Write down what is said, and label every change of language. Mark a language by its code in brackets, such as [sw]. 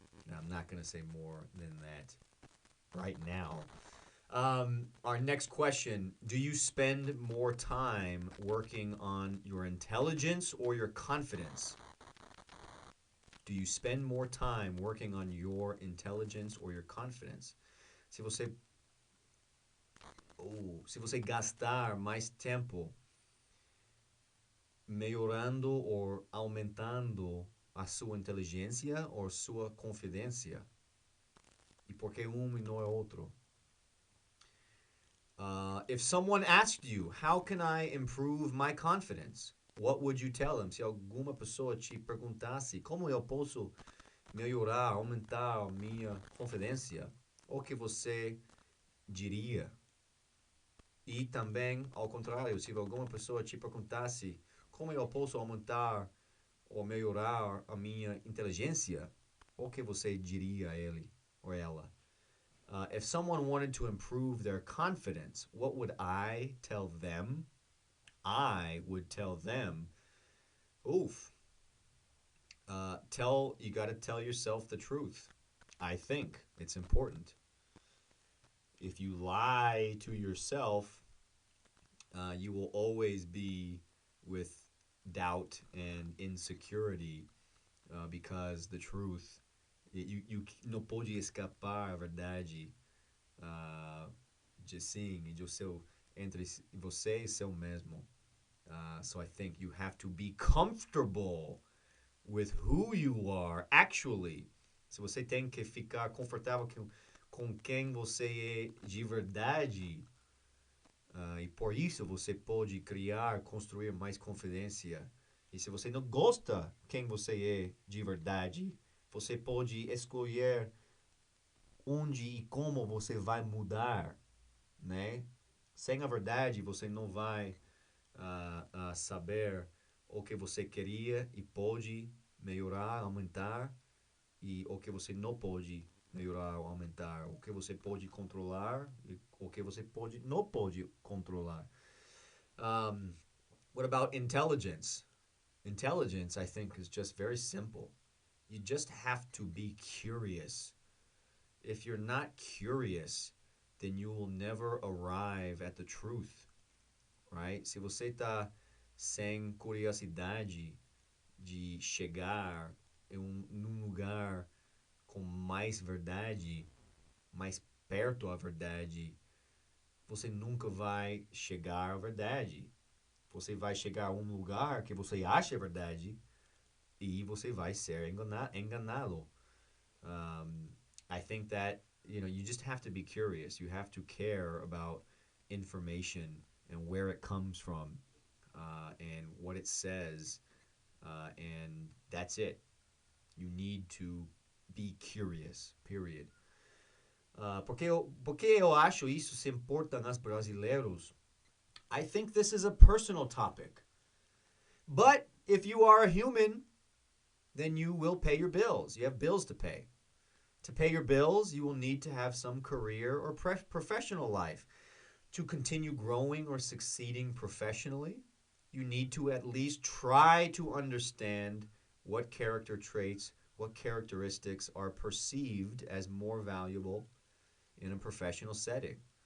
[en] Now, I'm not going to say more than that right now. Our next question: do you spend more time working on your intelligence or your confidence? Do you spend more time working on your intelligence or your confidence? [pt] Se você, se você gastar mais tempo melhorando ou aumentando a sua inteligência ou sua confidência, e por que e não é outro? [en] If someone asked you, how can I improve my confidence? What would you tell them? [pt] Se alguma pessoa te perguntasse como eu posso melhorar, aumentar a minha confidência, o que você diria? E também, ao contrário, se alguma pessoa te perguntasse como eu posso aumentar ou melhorar a minha inteligência, o que você diria a ele ou ela? [en] If someone wanted to improve their confidence, what would I tell them? I would tell them, oof, you got to tell yourself the truth. I think it's important. If you lie to yourself, you will always be with doubt and insecurity because the truth, you [pt] não pode escapar a verdade de sim e do seu entre você e seu mesmo. [en] So I think you have to be comfortable with who you are actually. [pt] Se você tem que ficar confortável com quem você é de verdade, e por isso você pode construir mais confidência. E se você não gosta quem você é de verdade, você pode escolher onde e como você vai mudar, né? Sem a verdade, você não vai saber o que você queria e pode melhorar, aumentar, e o que você não pode melhorar ou aumentar, o que você pode controlar e o que você não pode controlar. [en] What about intelligence? Intelligence, I think, is just very simple. You just have to be curious. If you're not curious, then you will never arrive at the truth, right? [pt] Se você está sem curiosidade de chegar num lugar com mais verdade, mais perto da verdade, você nunca vai chegar à verdade. Você vai chegar a um lugar que você acha verdade e você vai ser enganado. [en] I think that, you just have to be curious. You have to care about information and where it comes from and what it says. And that's it. You need to be curious, period. [pt] Porque eu acho isso se importa nas Brasileiros. [en] I think this is a personal topic. But if you are a human, then you will pay your bills. You have bills to pay. To pay your bills, you will need to have some career or professional life. To continue growing or succeeding professionally, you need to at least try to understand what character traits, what characteristics are perceived as more valuable in a professional setting.